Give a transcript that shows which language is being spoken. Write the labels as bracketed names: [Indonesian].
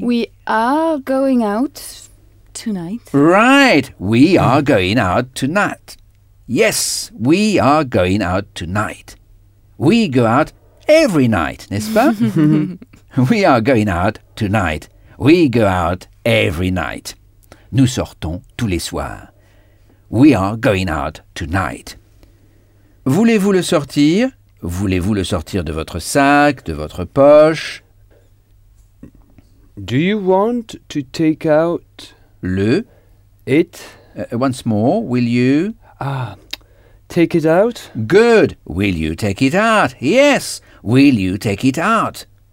[English] We are going out tonight. Right, we are going out tonight. Yes, we are going out tonight. We go out every night, [French] n'est-ce pas? [English] We are going out tonight. We go out every night. [French] Nous sortons tous les soirs. [English] We are going out tonight. [French] Voulez-vous le sortir? Voulez-vous le sortir de votre sac, de votre poche? [English] Do you want to take out... [French] Le? [English] It? Once more, will you... Ah, take it out? Good! Will you take it out? Yes! Will you take it out?